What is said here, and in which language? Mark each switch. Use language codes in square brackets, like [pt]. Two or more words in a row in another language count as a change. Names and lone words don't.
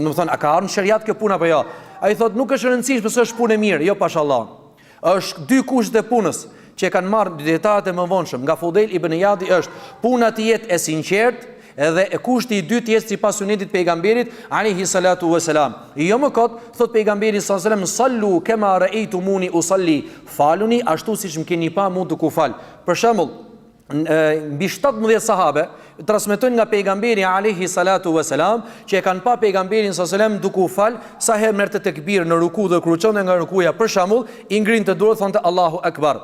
[sq] Do të thonë a ka ardhur në shariat kjo punë apo jo? Ai thot nuk është e rëndësishme se është punë e mirë, jo pashallah. Është dy kushte të punës që e kanë marrë dietarët e mëvonshëm. Nga Fudel ibn Iyadi është puna të jetë e sinqertë, edhe e kushti i dytë jetë sipas sunetit pejgamberit [ar] عليه الصلاة والسلام. [sq] Jo më kot, thot pejgamberi [ar] صلى الله عليه وسلم, صلوا كما رأيتموني أصلي. [sq] Faluni ashtu siç më keni pa mua duke fal. Për shembull, mbi 17 sahabe transmetojnë nga pejgamberi [ar] عليه الصلاة والسلام [sq] që e kanë pa pejgamberin [ar] صلى الله عليه وسلم [sq] duke u fal sa herë merrte tekbir në ruku dhe kur çonte nga rukuja, për shembull, i ngrinte dorë thonte [ar] الله أكبر.